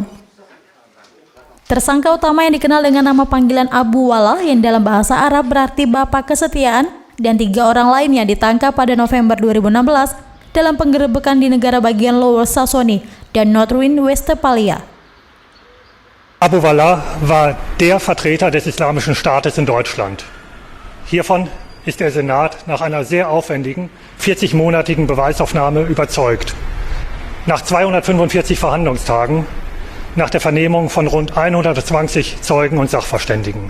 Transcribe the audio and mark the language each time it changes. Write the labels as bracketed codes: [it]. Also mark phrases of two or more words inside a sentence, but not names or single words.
[id] Tersangka utama yang dikenal dengan nama panggilan Abu Wallah yang dalam bahasa Arab berarti Bapak Kesetiaan, dan 3 orang lainnya ditangkap pada November 2016 dalam penggerebekan di negara bagian Lower Saxony dan North Rhine-Westphalia. [de] Abu Wallah war der Vertreter des Islamischen Staates in Deutschland. Hiervon ist der Senat nach einer sehr aufwendigen 40-monatigen Beweisaufnahme überzeugt. Nach 245 Verhandlungstagen, nach der Vernehmung von rund 120 Zeugen und Sachverständigen.